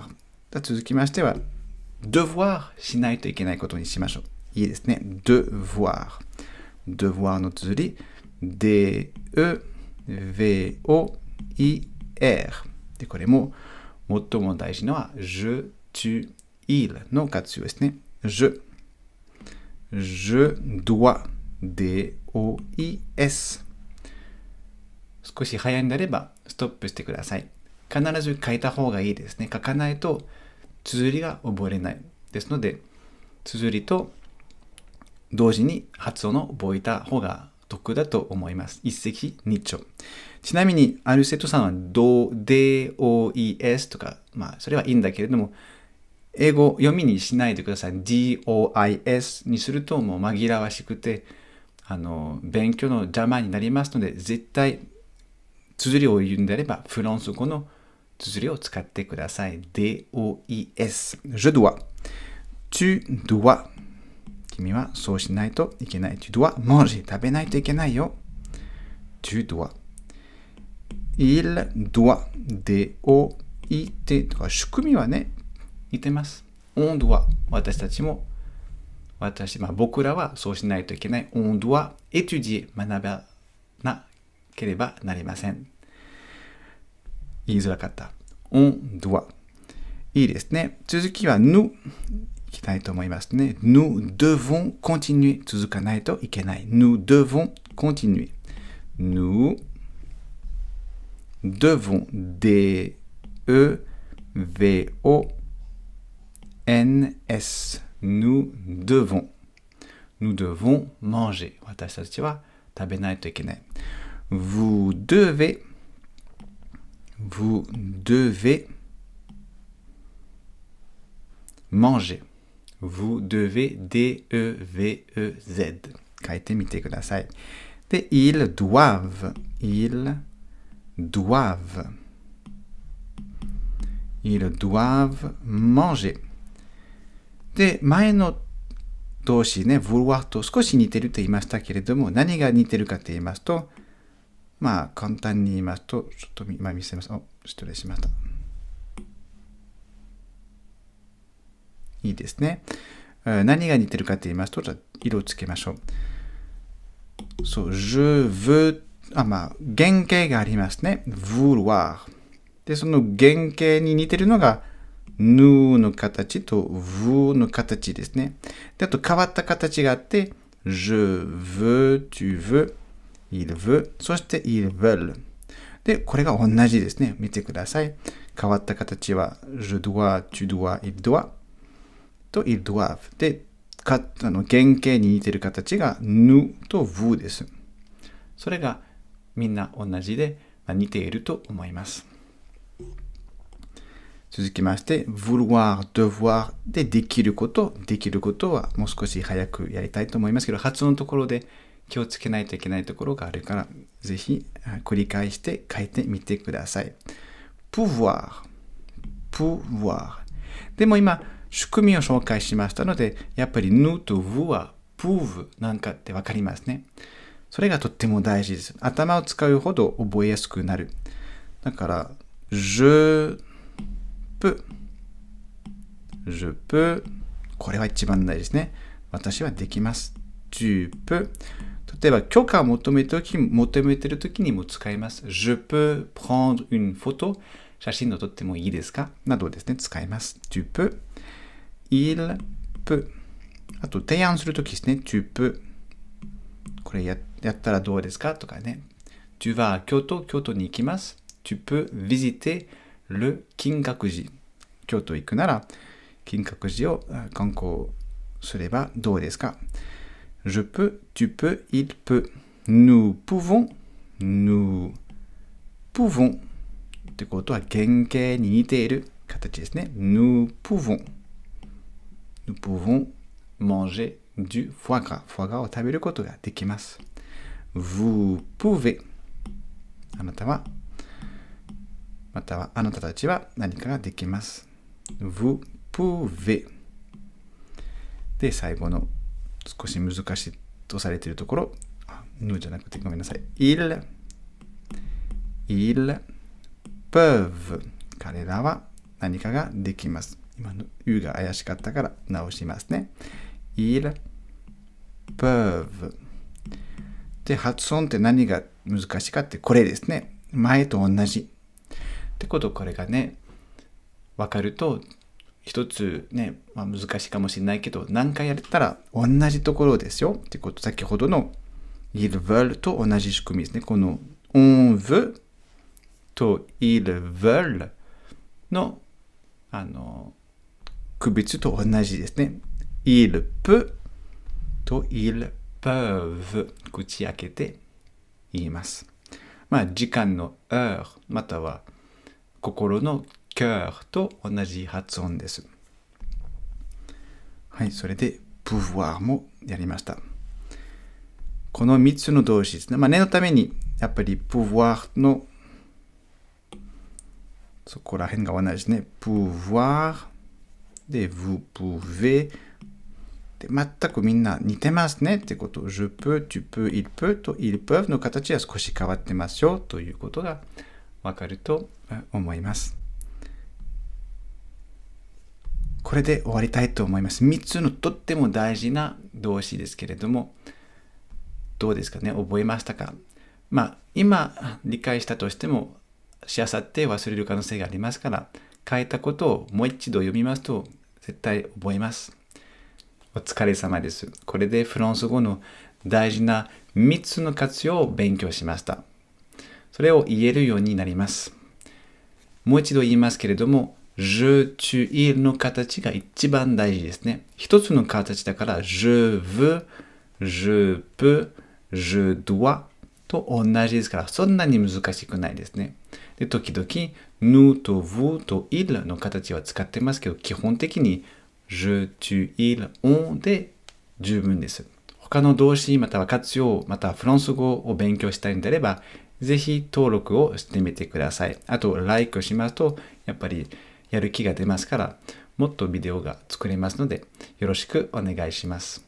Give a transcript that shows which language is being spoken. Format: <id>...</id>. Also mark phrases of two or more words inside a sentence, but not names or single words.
<ja>続きましては、devoir しないといけないことにしましょう。いいですね。devoir。devoir の綴り、D-E-V-O-I-R。で、これも最も大事なのは、</ja> <fr>je, tu, il</fr> <ja>の活用ですね。</ja> <fr>je dois, D-O-I-S。</fr> <ja>少し早いんであれば、ストップしてください。必ず書いた方がいいですね。書かないと、綴りが覚えれない。ですので、綴りと同時に発音を覚えた方が得だと思います。一石二鳥。ちなみに、ある生徒さんはDOES とか、それはいいんだけれども、英語読みにしないでください。DOIS にするともう紛らわしくて、勉強の邪魔になりますので、絶対、綴りを言うんであれば、フランス語の綴りを使ってください。DOES。</ja> <fr>Je dois. Tu dois.</fr> <ja>君はそうしないといけない。</ja> <fr>Tu dois manger.</fr> <ja>食べないといけないよ。</ja> <fr>Tu dois. Il doit.</fr> <ja>D-O-I-T とか、仕組みはね、似てます。</ja> <fr>On doit。</fr> <ja>私たちも、僕らはそうしないといけない。</ja> <fr>On doit étudier。</fr> <ja>学ばなければなりません。言いづらかった。</ja> <fr>On doit。</fr> <ja>いいですね。続きは、nous。いきたいと思いますね。</ja> <fr>Nous devons continuer。</fr> <ja>続かないといけない。</ja> <fr>Nous devons continuer。Nous devons. D-E-V-O-N-S. Nous devons. Nous devons manger.</fr> <ja>私たちは食べないといけない。</ja> <fr>Vous devez. Vous devez manger. Vous devez</fr> <ja>D-E-V-E-Z 書いてみてください。</ja> <fr>で、ils doivent. Ils doivent. Ils doivent manger.</fr> <ja>で、前の動詞ね、vouloir と少し似てると言いましたけれども、何が似てるかと言いますと、簡単に言いますと、ちょっと今見せます。失礼しました。いいですね。何が似てるかと言いますと、じゃあ色をつけましょう。</ja> <fr>そう、je veux、</fr> <ja>原型がありますね。vouloir。で、その原型に似てるのが、nous の形と vous の形ですね。で、あと変わった形があって、</ja> <fr>je veux, tu veux, il veut、そして ils veulent。</fr> <ja>で、これが同じですね。見てください。変わった形は、</ja> <fr>je dois, tu dois, il doit。と ils doivent。</fr> <ja>で、原型に似てる形が nous と vous です。それがみんな同じで、似ていると思います。続きまして、</ja> <fr>vouloir, devoir</fr> <ja>でできること。できることはもう少し早くやりたいと思いますけど、発音のところで気をつけないといけないところがあるから、ぜひ繰り返して書いてみてください。</ja> <fr>pouvoir, pouvoir。</fr> <ja>でも今、仕組みを紹介しましたので、やっぱり nous と vous は pouve なんかってわかりますね。それがとっても大事です。頭を使うほど覚えやすくなる。</ja> <fr>だから、je peux。je peux。</fr> <ja>これは一番大事ですね。私はできます。</ja> <fr>tu peux。</fr> <ja>例えば、許可を求めているときにも使います。</ja> <fr>je peux prendre une photo。</fr> <ja>写真を撮ってもいいですかなどですね、使います。</ja> <fr>tu peux。il peut。</fr> <ja>あと、提案するときですね。</ja> <fr>tu peux。</fr> <ja>これやったらどうですかとかね。</ja> <fr>tu vas à</fr> <ja>京都に行きます。</ja> <fr>tu peux visiter le</fr> <ja>金閣寺。京都行くなら、金閣寺を観光すればどうですか</ja> <fr>je peux, tu peux, il peut. nous pouvons, nous pouvons.</fr> <ja>ってことは原型に似ている形ですね。</ja> <fr>nous pouvons manger du foie gras。</fr> <ja>フォアグラを食べることができます。</ja> <fr>vous pouvez。</fr> <ja>またはあなたたちは何かができます。</ja> <fr>vous pouvez。</fr> <ja>で、最後の少し難しいとされているところ、nousじゃなくてごめんなさい。</ja> <fr>ils peuvent。</fr> <ja>彼らは何かができます。今の U が怪しかったから直しますね。</ja> <fr>ils peuvent。</fr> <ja>で、発音って何が難しいかってこれですね。前と同じ。ってこと、これがね、わかると、一つね、難しいかもしれないけど、何回やったら同じところですよ。ってこと、先ほどの</ja> <fr>ils veulent</fr> <ja>と同じ仕組みですね。この</ja> <fr>on veut</fr> <ja>と</ja> <fr>ils veulent</fr> <ja>の、区別と同じですね。</ja> <fr>il peut</fr> <ja>と</ja> <fr>ils peuvent</fr> <ja>口開けて言います。時間の heure または心の cœur と同じ発音です。はい、それで pouvoir もやりました。この3つの動詞ですね。念のためにやっぱり pouvoir のそこら辺が同じですね。pouvoir で</ja> <fr>vous pouvez</fr> <ja>で全くみんな似てますねってこと。</ja> <fr>je peux, tu peux, il peut</fr> <ja>と</ja> <fr>ils peuvent</fr> <ja>の形は少し変わってますよということがわかると思います。これで終わりたいと思います。3つのとっても大事な動詞ですけれども、どうですかね、覚えましたか？今理解したとしても、しあさって忘れる可能性がありますから、書いたことをもう一度読みますと絶対覚えます。お疲れ様です。これでフランス語の大事な3つの活用を勉強しました。それを言えるようになります。もう一度言いますけれども、</ja> <fr>je, tu, il</fr> <ja>の形が一番大事ですね。一つの形だから、</ja> <fr>je veux, je peux, je dois</fr> <ja>と同じですから、そんなに難しくないですね。で、時々、nous と vous と il の形は使ってますけど、基本的に</ja> <fr>je, tu, il, on</fr> <ja>で十分です。他の動詞または活用、またはフランス語を勉強したいのであれば、ぜひ登録をしてみてください。あと、like しますと、やっぱりやる気が出ますから、もっとビデオが作れますので、よろしくお願いします。</ja>